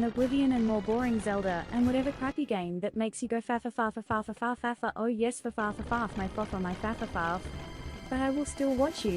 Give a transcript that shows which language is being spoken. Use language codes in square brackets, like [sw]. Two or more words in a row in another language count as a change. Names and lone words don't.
[en] Oblivion and more boring Zelda and whatever crappy game that makes you go fafa fafa fafa fafa fafa, oh yes for fafa fafa my fafa my fafa fafa, but I will still watch you.